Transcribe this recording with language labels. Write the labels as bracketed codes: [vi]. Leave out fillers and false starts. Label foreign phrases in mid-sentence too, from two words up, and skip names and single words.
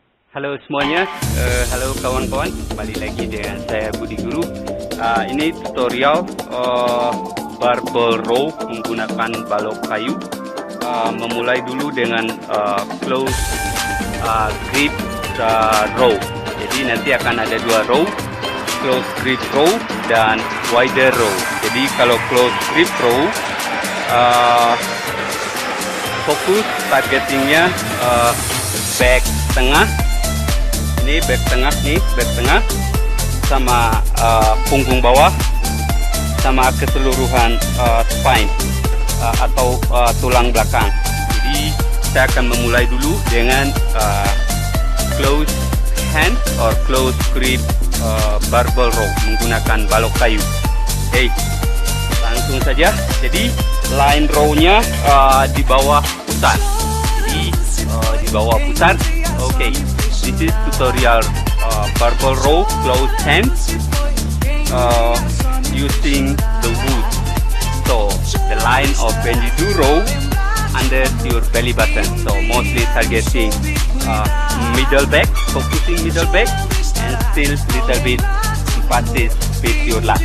[id] Halo semuanya, halo kawan-kawan, kembali lagi dengan saya Budi Guru. Ini tutorial [en] barbell row [id] menggunakan balok kayu. Memulai dulu dengan [en] close grip row. [id] Jadi nanti akan ada dua row, [en] close grip row [id] dan [en] wider row. [id] Jadi kalau [en] close grip row, [id] fokus targetingnya back tengah. Ini back tengah sama punggung bawah sama keseluruhan spine atau tulang belakang. Jadi saya akan memulai dulu dengan [en] close hand or close grip barbell row [id] menggunakan balok kayu. Oke, langsung saja. Jadi [en] line row-nya [id] di bawah pusar. Jadi di bawah pusar. Oke. [en] This is tutorial barbell row close hands using the wood. So the line of when you do row under your belly button. So mostly targeting middle back, focusing middle back, and still little bit emphasis with your lat.